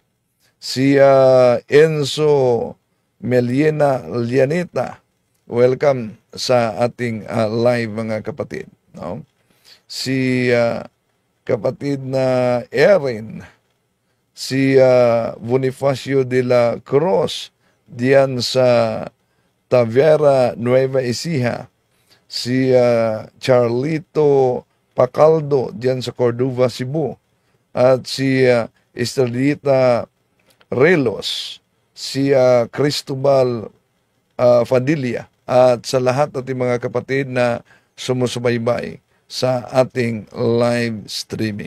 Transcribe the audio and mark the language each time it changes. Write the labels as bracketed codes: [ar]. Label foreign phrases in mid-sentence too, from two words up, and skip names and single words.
[tl] Si Enzo Meliena Lianita, welcome sa ating live mga kapatid. Si kapatid na Erin si Bonifacio de la Cruz diyan sa Tavera, Nueva Ecija, si Charlito Pacaldo diyan sa Cordova, Cebu, at si Estrellita Relos, si Cristobal Fadilla, at sa lahat ating mga kapatid na sumusubaybay sa ating [en] live streaming.